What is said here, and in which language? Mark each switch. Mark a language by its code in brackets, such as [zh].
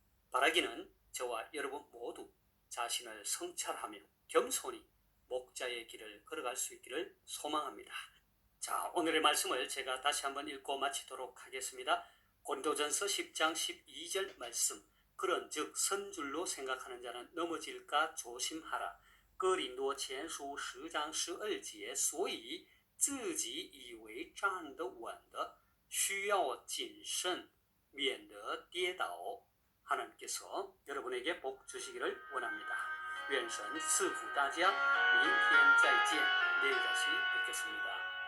[ko] 바라기는 저와 여러분 모두 자신을 성찰하며 겸손히 목자의 길을 걸어갈 수 있기를 소망합니다. 자, 오늘의 말씀을 제가 다시 한번 읽고 마치도록 하겠습니다. 고린도전서 10장 12절 말씀. 그런즉 선줄로 생각하는 자는 넘어질까 조심하라. [zh] 哥林多前书10章12节，所以自己以为站得稳的，需要谨慎，免得跌倒。 [ko] 하나님께서 여러분에게 복 주시기를 원합니다. [zh] 愿神赐福大家，明天再见， [ko] 내일 다시 뵙겠습니다.